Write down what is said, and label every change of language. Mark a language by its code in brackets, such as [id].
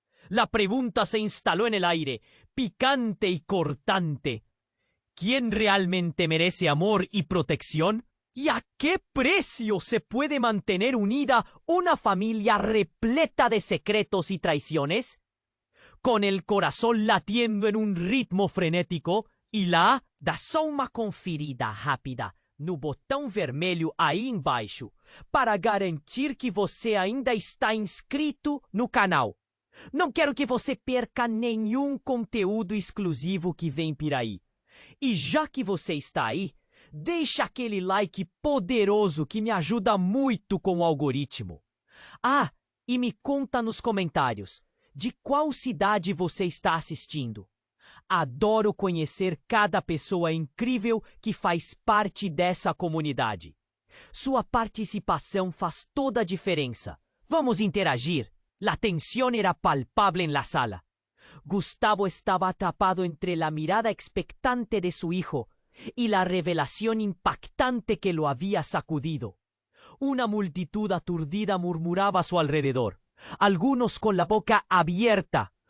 [es] La pregunta se instaló en el aire, picante y cortante. ¿Quién realmente merece amor y protección? ¿Y a qué precio se puede mantener unida una familia repleta de secretos y traiciones? Con el corazón latiendo en un ritmo frenético, [pt] Ilá dá só uma conferida rápida no botão vermelho aí embaixo para garantir que você ainda está inscrito no canal. Não quero que você perca nenhum conteúdo exclusivo que vem por aí. E já que você está aí, deixa aquele like poderoso que me ajuda muito com o algoritmo. Ah, e me conta nos comentários de qual cidade você está assistindo. Adoro conhecer cada pessoa incrível que faz parte dessa comunidade. Sua participação faz toda a diferença. Vamos interagir. [es] La tensión era palpable en la sala. Gustavo estaba atrapado entre la mirada expectante de su hijo y la revelación impactante que lo había sacudido. Una multitud aturdida murmuraba a su alrededor, algunos con la boca abierta,